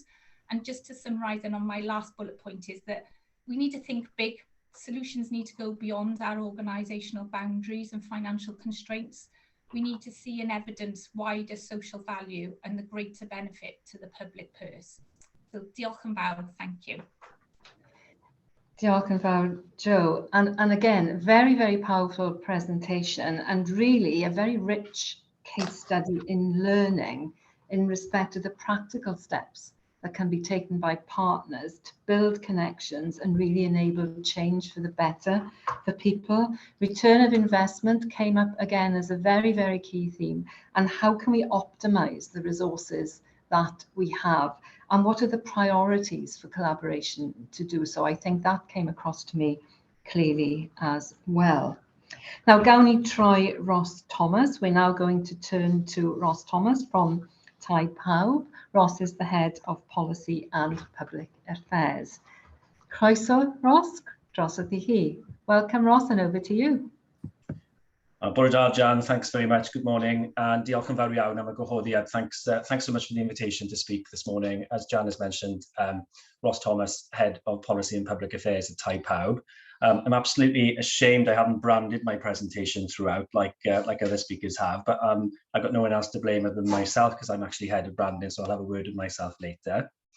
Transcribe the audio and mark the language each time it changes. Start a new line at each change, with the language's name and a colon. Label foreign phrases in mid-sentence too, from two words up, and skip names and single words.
English: And just to summarise, and on my last bullet point, is that we need to think big. Solutions need to go beyond our organisational boundaries and financial constraints. We need to see and evidence wider social value and the greater benefit to the public purse.
Welsh: So diolch yn fawr,
English: thank you.
Welsh: Diolch yn fawr, Joe.
English: And again, very, very powerful presentation, and really a very rich case study in learning in respect to the practical steps that can be taken by partners to build connections and really enable change for the better for people. Return of investment came up again as a very, very key theme. And how can we optimize the resources that we have? And what are the priorities for collaboration to do so? I think that came across to me clearly as well. Now,
Welsh: gawn ni troi Ross Thomas.
English: We're now going to turn to Ross Thomas from Tai Pawb. Ross is the head of policy and public affairs.
Welsh: Croeso, Ross, drosodd i chi.
English: Welcome, Ross, and over to you.
Welsh: Bore da,
English: Jan, thanks very much. Good morning, and
Welsh: diolch yn fawr iawn am y gwahoddiad.
English: Thanks so much for the invitation to speak this morning. As Jan has mentioned, Ross Thomas, Head of Policy and Public Affairs at Tai Pawb. I'm absolutely ashamed I haven't branded my presentation throughout like other speakers have, but I've got no one else to blame other than myself because I'm actually head of branding, so I'll have a word with myself later.